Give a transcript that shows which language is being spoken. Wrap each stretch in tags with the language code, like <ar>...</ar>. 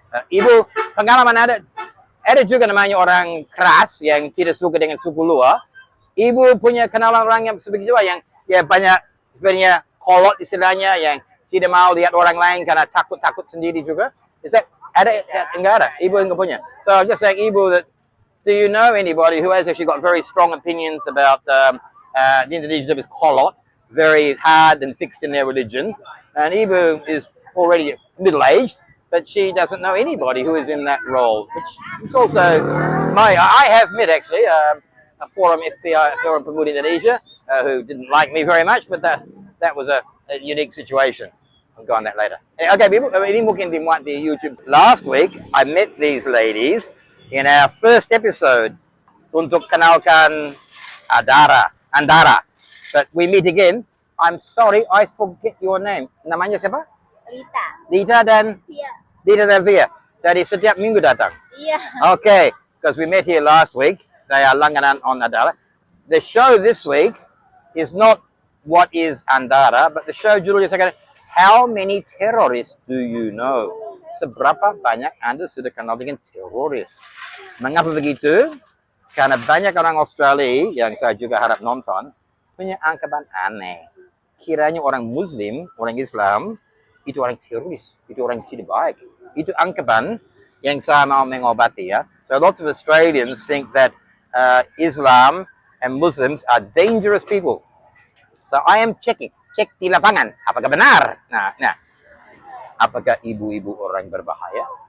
<id>Ibu, pengalaman ada juga namanya orang keras yang tidak suka dengan suku luar. Ibu punya kenalan orang yang sebegitu yang ya banyak sebenarnya kolot istilahnya yang tidak mau lihat orang lain karena takut sendiri juga.</id> <en>Is that</en> <id>ada? Enggak ada. Ibu enggak punya.</id> <en>So just like Ibu, that do you know anybody who has actually got very strong opinions about the Indonesian is kolot, very hard and fixed in their religion, and Ibu is already middle-aged. But she doesn't know anybody who is in that role, which is also I have met actually a forum FPI Forum Pemuda Indonesia who didn't like me very much, but that was a unique situation. I'll go on that later. Okay, people,</en> <id>ini mungkin dimuat di YouTube.</id> <en>Last week I met these ladies in our first episode</en> <id>untuk kenalkan Andara.</id> <en>But we meet again. I'm sorry, I forget your name.</en> <id>Namanya siapa? Lita. Dita dan Iya. Dita dan Via. Dari setiap minggu datang. Iya.</id> <en>Okay, because we met here last week. They are langganan on Andara. The show this week is not what is Andara, but the show</en> <id>judulnya sekarang,</id> <en>How many terrorists do you know?</en> <id>Seberapa banyak Anda sudah kenal dengan teroris? Mengapa begitu? Karena banyak orang Australia yang saya juga harap nonton punya anggapan aneh. Kiranya orang Muslim, orang Islam itu orang teroris, itu orang tidak baik. Itu anggapan yang saya mau mengobati ya.</id> <en>So lots of Australians think that Islam and Muslims are dangerous people. So I am checking,</en> <id>cek di lapangan, apakah benar? Nah, apakah ibu-ibu orang berbahaya?</id>